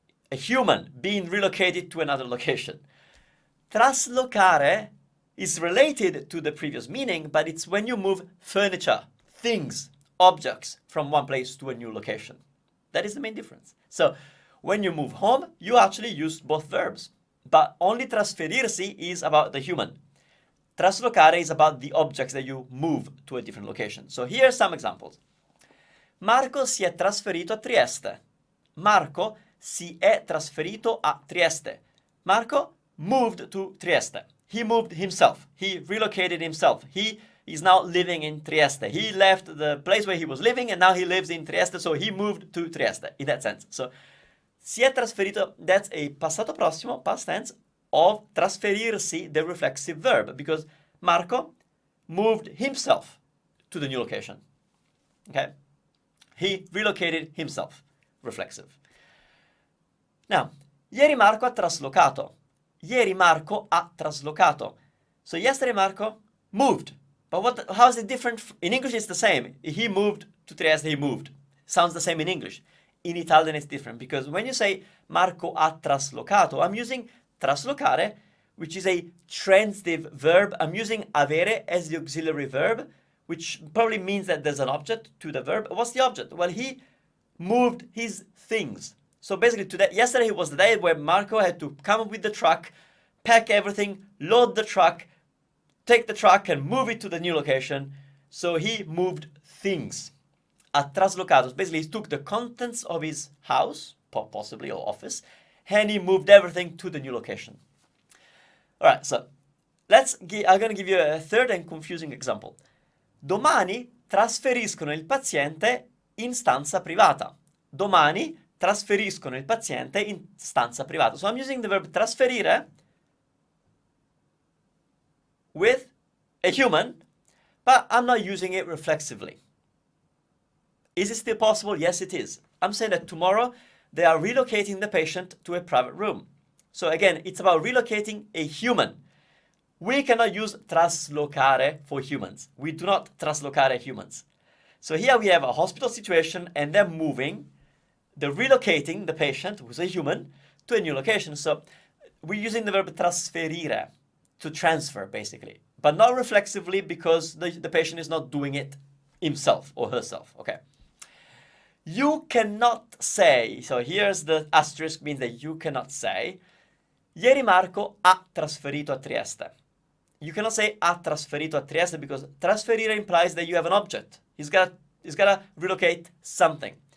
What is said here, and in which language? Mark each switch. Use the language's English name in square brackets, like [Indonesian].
[English] A human being relocated to another location. Traslocare is related to the previous meaning, but it's when you move furniture, things, objects from one place to a new location. That is the main difference. So when you move home, you actually use both verbs, but only trasferirsi is about the human. Traslocare is about the objects that you move to a different location. So here are some examples. [Italian] Marco si è trasferito a Trieste. Marco si è trasferito a Trieste. [English] Marco moved to Trieste. He moved himself. He relocated himself. He is now living in Trieste. He left the place where he was living and now he lives in Trieste, so he moved to Trieste, in that sense. So, [Italian] si è trasferito, [English] that's a passato prossimo, past tense, of trasferirsi, the reflexive verb, because Marco moved himself to the new location. Okay? He relocated himself, reflexive. [Italian] Now, ieri Marco ha traslocato. Ieri Marco ha traslocato. [English] So yesterday Marco moved. But how is it different? In English it's the same. He moved to Trieste, he moved. Sounds the same in English. In Italian it's different because when you say [Italian] Marco ha traslocato, [English] I'm using traslocare, which is a transitive verb. I'm using avere as the auxiliary verb, which probably means that there's an object to the verb. What's the object? Well, he moved his things. So basically, yesterday was the day where Marco had to come up with the truck, pack everything, load the truck, take the truck and move it to the new location. So he moved things. [Italian] Ha traslocato. [English] Basically, he took the contents of his house, possibly, or office, and he moved everything to the new location. All right, so I'm going to give you a third and confusing example. [Italian] Domani trasferiscono il paziente in stanza privata. Domani trasferiscono il paziente in stanza privata. [English] So I'm using the verb trasferire with a human, but I'm not using it reflexively. Is it still possible? Yes, it is. I'm saying that tomorrow they are relocating the patient to a private room. So again, it's about relocating a human. We cannot use traslocare for humans. We do not traslocare humans. So here we have a hospital situation and they're relocating the patient, who's a human, to a new location. So we're using the verb trasferire, to transfer, basically. But not reflexively because the patient is not doing it himself or herself, okay? You cannot say, so here's the asterisk, means that you cannot say, [Italian] Ieri Marco ha trasferito a Trieste. [English] You cannot say [Italian] ha trasferito a Trieste [English] because trasferire implies that you have an object. He's gotta relocate something.